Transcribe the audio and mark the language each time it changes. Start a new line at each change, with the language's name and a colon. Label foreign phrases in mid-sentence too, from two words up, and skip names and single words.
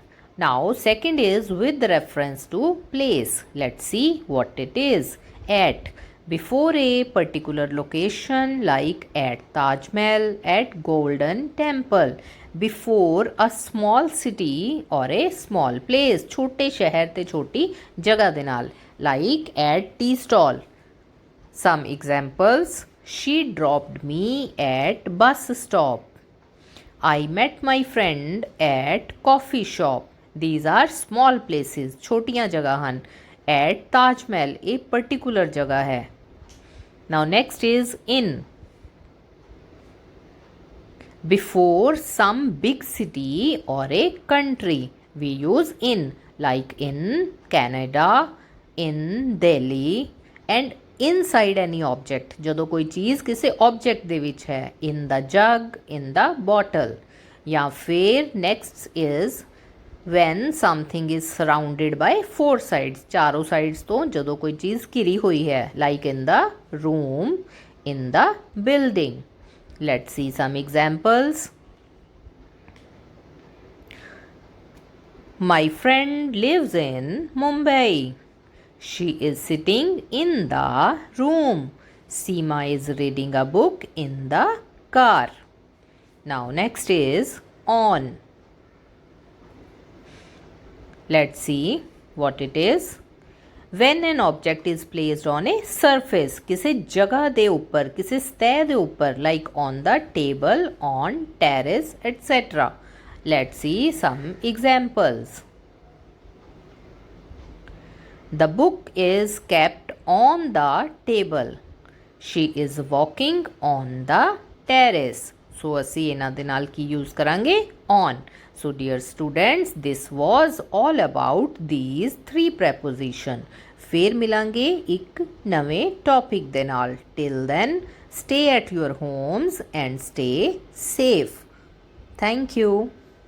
English: Now second is with reference to place. Let's see what it is. At. Before a particular location, like at Taj Mahal, at Golden Temple. Before a small city or a small place.
Punjabi: ਛੋਟੇ ਸ਼ਹਿਰ ਤੇ ਛੋਟੀ ਜਗ੍ਹਾ ਦੇ ਨਾਲ,
English: like at tea stall. Some examples. She dropped me at bus stop. I met my friend at coffee shop. These are small places,
Punjabi: ਛੋਟੀਆਂ ਜਗ੍ਹਾ ਹਨ.
Hindi: At Taj Mahal एक particular जगह है.
English: Now next is in. Before some big city or a country, we use in, like in Canada, in Delhi, and inside any object.
Punjabi: ਜਦੋਂ ਕੋਈ ਚੀਜ਼ ਕਿਸੇ object ਦੇ ਵਿੱਚ ਹੈ,
English: in the jug, in the bottle.
Punjabi: ਜਾਂ ਫਿਰ
English: next is when something is surrounded by four sides.
Punjabi: ਚਾਰੋਂ sides ਤੋਂ ਜਦੋਂ ਕੋਈ ਚੀਜ਼ ਘਿਰੀ ਹੋਈ ਹੈ,
English: like in the room, in the building. Let's see some examples. My friend lives in Mumbai. She is sitting in the room. Seema is reading a book in the car. Now next is on. Let's see what it is. When an object is placed on a surface,
Punjabi: ਕਿਸੀ ਜਗ੍ਹਾ ਦੇ ਉੱਪਰ, ਕਿਸੀ ਸਤਹ ਦੇ ਉੱਪਰ, किसी सतह दे ऊपर,
English: like on the table, on terrace, etc. Let's see some examples. The book is kept on the table. She is walking on the terrace.
Punjabi: So ਅਸੀਂ ਇਹਨਾਂ ਦੇ ਨਾਲ ਕੀ use ਕਰਾਂਗੇ?
English: On. So dear students, this was all about these three preposition.
Punjabi: ਫਿਰ ਮਿਲਾਂਗੇ ਇੱਕ ਨਵੇਂ topic ਦੇ ਨਾਲ.
English: Till then, stay at your homes and stay safe. Thank you.